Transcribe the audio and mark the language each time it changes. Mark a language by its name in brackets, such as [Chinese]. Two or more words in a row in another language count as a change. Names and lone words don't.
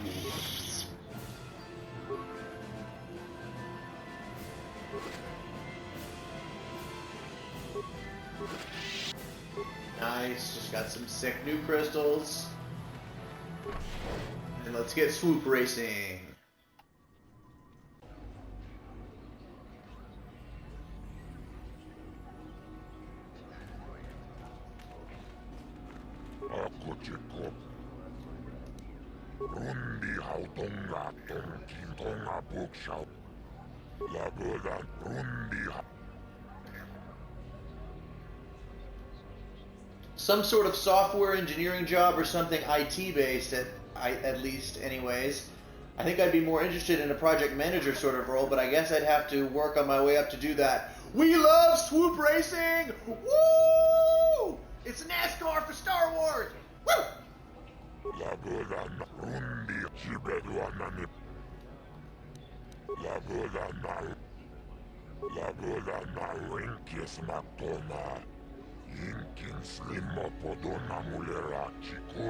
[English] Nice, just got some sick new crystals. And let's get swoop racing. Rundi hautonga tonkin tonga bookshelf. Laboda rundi. Some sort of software engineering job or something IT based at least anyways. I think I'd be more interested in a project manager sort of role, but I guess I'd have to work on my way up to do that. We love swoop racing! Woo! It's NASCAR for Star Wars! Woo! Laboda rundi chibeduanani. Laboda na winkis matona. Inkin slimmo podona mulera chikun.